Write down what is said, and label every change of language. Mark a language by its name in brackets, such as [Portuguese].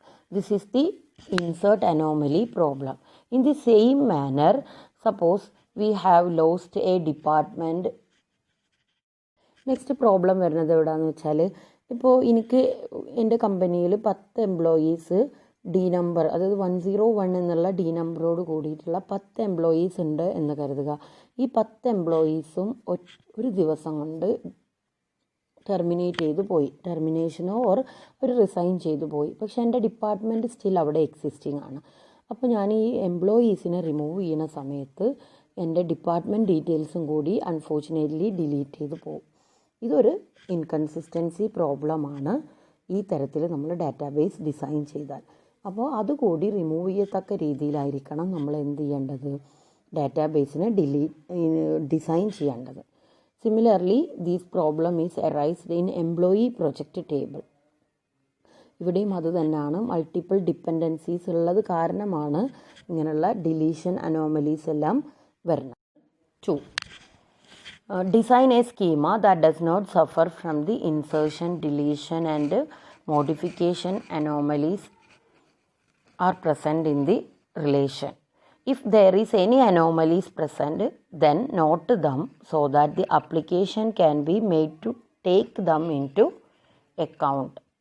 [English] This is the insert anomaly problem. In the same manner, suppose we have lost a department. [Malayalam] Next problem വരുന്നത് എവിടെയാണെന്ന് വെച്ചാൽ, ഇപ്പോൾ എനിക്ക് എൻ്റെ കമ്പനിയിൽ 10 എംപ്ലോയീസ് ഡി നമ്പർ, അതായത് 101 എന്നുള്ള ഡി നമ്പറോട് കൂടിയിട്ടുള്ള 10 എംപ്ലോയീസ് ഉണ്ട് എന്ന് കരുതുക. ഈ 10 എംപ്ലോയീസും ഒരു ദിവസം കൊണ്ട് ടെർമിനേറ്റ് ചെയ്തു പോയി, ടെർമിനേഷനോ ഓർ ഒരു റിസൈൻ ചെയ്തു പോയി. പക്ഷേ എൻ്റെ ഡിപ്പാർട്ട്മെൻറ്റ് സ്റ്റിൽ അവിടെ എക്സിസ്റ്റിംഗ് ആണ്. അപ്പോൾ ഞാൻ ഈ എംപ്ലോയീസിനെ റിമൂവ് ചെയ്യുന്ന സമയത്ത് എൻ്റെ ഡിപ്പാർട്ട്മെൻറ്റ് ഡീറ്റെയിൽസും കൂടി അൺഫോർച്ചുനേറ്റ്ലി ഡിലീറ്റ് ചെയ്ത് പോകും. ഇതൊരു ഇൻകൺസിസ്റ്റൻസി പ്രോബ്ലമാണ് ഈ തരത്തിൽ നമ്മൾ ഡാറ്റാബേസ് ഡിസൈൻ ചെയ്താൽ. അപ്പോൾ അതുകൂടി റിമൂവ് ചെയ്യത്തക്ക രീതിയിലായിരിക്കണം നമ്മൾ എന്ത് ചെയ്യേണ്ടത്, ഡാറ്റാബേസിനെ ഡിസൈൻ ചെയ്യേണ്ടത്. [English] Similarly these problem is arised in employee project table. [Malayalam] ഇവിടെയും അത് തന്നെയാണ്, മൾട്ടിപ്പിൾ ഡിപ്പെൻഡൻസീസ് ഉള്ളത് കാരണമാണ് ഇങ്ങനെയുള്ള ഡിലീഷൻ അനോമലീസ് എല്ലാം വരുന്നത്. 2. [English] Design a schema that does not suffer from the insertion, deletion and modification anomalies are present in the relation. If there is any anomalies present, then note them so that the application can be made to take them into account.